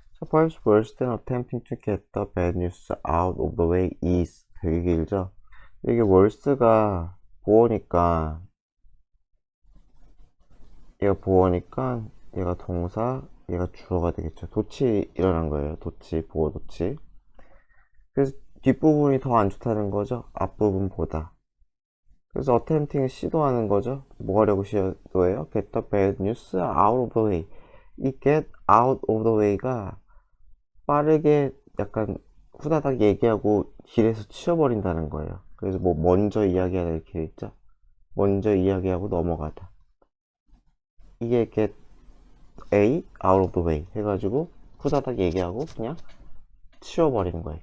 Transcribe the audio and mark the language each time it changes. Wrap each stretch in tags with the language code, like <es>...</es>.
<en>Perhaps worse than attempting to get the bad news out of the way is</en> <ko>되게 길죠? 이게 worse가 보어니까 얘가 보어니까 얘가 동사 얘가 주어가 되겠죠. 도치 일어난 거예요. 도치, 보어 도치. 그래서 뒷부분이 더 안 좋다는 거죠. 앞부분보다. 그래서 attempting을 시도하는 거죠. 뭐 하려고 시도해요?</ko> <en>Get the bad news out of the way.</en> <ko>이 get out of the way가 빠르게 약간 후다닥 얘기하고 길에서 치워버린다는 거예요. 그래서 뭐 먼저 이야기하다 이렇게 돼 있죠. 먼저 이야기하고 넘어가다. 이게 get A out of the way 해가지고 후다닥 얘기하고 그냥 치워버리는 거예요.</ko>